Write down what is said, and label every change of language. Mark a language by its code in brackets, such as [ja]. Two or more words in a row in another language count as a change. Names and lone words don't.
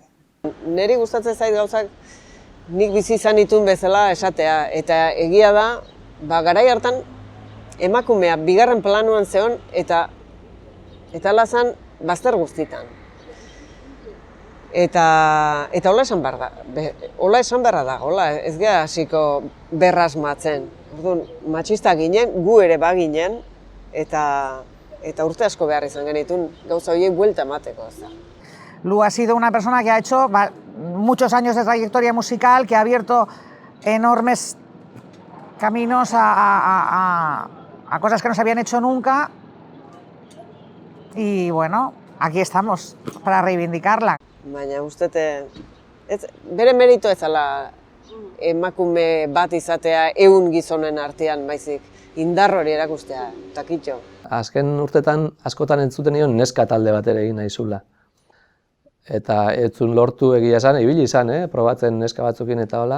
[eu] Neri gustatzen zait gauzak nik bizi izan dituen bezala esatea, eta egia da, garai hartan emakumea bigarren planuan zeon eta lazan bazter guztitan. Eta hola esan beharra da, ez gara hasiko berrasmatzen. Orduan, matxista ginen, gu ere baginen, eta urte asko behar izan genitun gauza horiek buelta emateko. [es] Lu ha sido una persona que ha hecho muchos años de trayectoria musical, que ha abierto enormes caminos a cosas que no se habían hecho nunca. Y bueno, aquí estamos para reivindicarla. [eu] Baina uste, bere merito ez ala emakume bat izatea 100 gizonen artean, baizik indar hori erakustea, takitxo. Azken urtetan askotan entzuten nion neska talde bat ere egin nahi zula. Eta ez zuen lortu egia esan, ibili izan, probatzen neska batzukin eta hola.